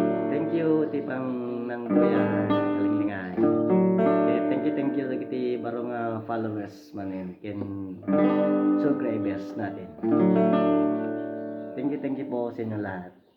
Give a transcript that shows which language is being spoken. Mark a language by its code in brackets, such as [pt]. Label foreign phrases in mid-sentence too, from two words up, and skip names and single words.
[en] Thank you, [ilo] ti pangnangbuyan, kalinglingan. [en] Eh, thank you, thank you, [ilo] dagiti baro nga followers manen, ken subscribers natin. [en] Thank you, thank you [tl] po sa inyo lahat.